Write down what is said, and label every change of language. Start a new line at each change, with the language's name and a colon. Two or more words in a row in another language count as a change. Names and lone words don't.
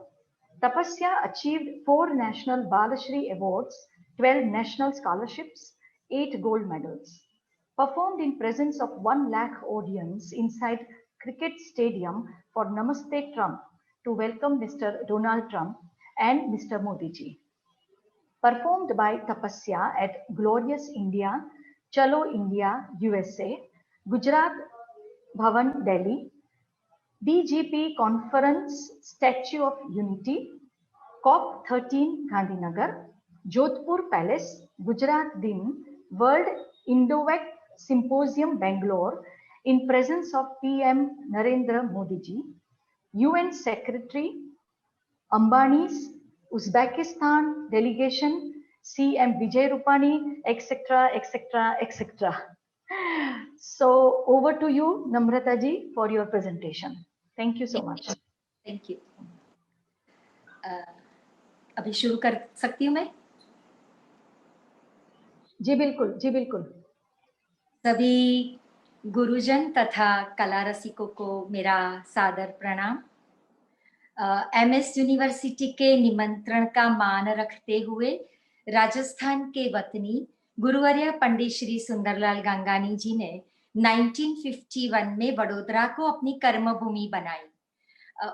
English: Tapasya achieved 4 National Balashri Awards, 12 National Scholarships, 8 gold medals. Performed in presence of 1 lakh audience inside Cricket Stadium for Namaste Trump to welcome Mr. Donald Trump and Mr. Modi ji. Performed by Tapasya at Glorious India, Chalo India, USA, Gujarat Bhavan, Delhi, BGP Conference, Statue of Unity, COP13, Gandhinagar, Jodhpur Palace, Gujarat Din, World Indovac Symposium, Bangalore, in presence of PM Narendra Modi ji, UN Secretary, Ambani's Uzbekistan delegation, CM Vijay Rupani, etc., etc., etc. So over to you, Namrata ji, for your presentation. Thank you so much. Thank you.
Hindi: अभी शुरू कर सकती हूँ मैं? जी बिल्कुल, जी बिल्कुल। सभी गुरुजन तथा कला रसिकों को मेरा सादर प्रणाम। MS यूनिवर्सिटी के निमंत्रण का मान रखते हुए राजस्थान के वतनी गुरुवर्य पंडित श्री सुंदरलाल गंगानी जी ने 1951 में वडोदरा को अपनी कर्मभूमि बनाई।